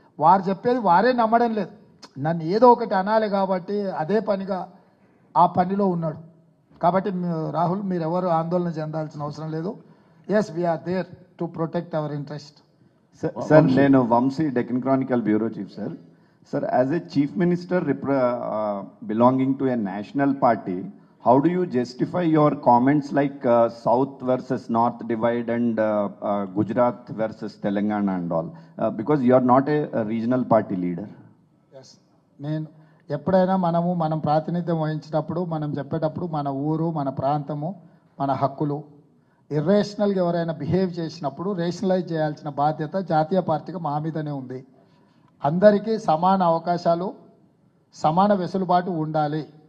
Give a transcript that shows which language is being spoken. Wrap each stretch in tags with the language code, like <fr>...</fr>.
<te>వారు చెప్పేది వారే నమ్మడం లేదు. నన్ను ఏదో ఒకటి అనాలి కాబట్టి అదే పనిగా ఆ పనిలో ఉన్నాడు. కాబట్టి రాహుల్, మీరు ఎవరు ఆందోళన చెందాల్సిన అవసరం లేదు.</te> <en>Yes, we're there to protect our interest.</en> <te>Sir నేను Vamsi Deccan Chronicle bureau chief sir.</te> <en>Sir, as a chief minister belonging to a national party, how do you justify your comments like South versus North divide and Gujarat versus Telangana and all? Because you are not a regional party leader.</en> <te>Yes, నేను ఎప్పుడైనా మనం ప్రాతినిధ్యం వహించినప్పుడు మనం చెప్పేటప్పుడు మన ఊరు, మన ప్రాంతము, మన హక్కులు ఇర్రేషనల్గా ఎవరైనా బిహేవ్ చేసినప్పుడు రేషనలైజ్ చేయాల్సిన బాధ్యత జాతీయ పార్టీగా మా మీదనే ఉంది. అందరికీ సమాన అవకాశాలు, సమాన వెసులుబాటు ఉండాలి.</te>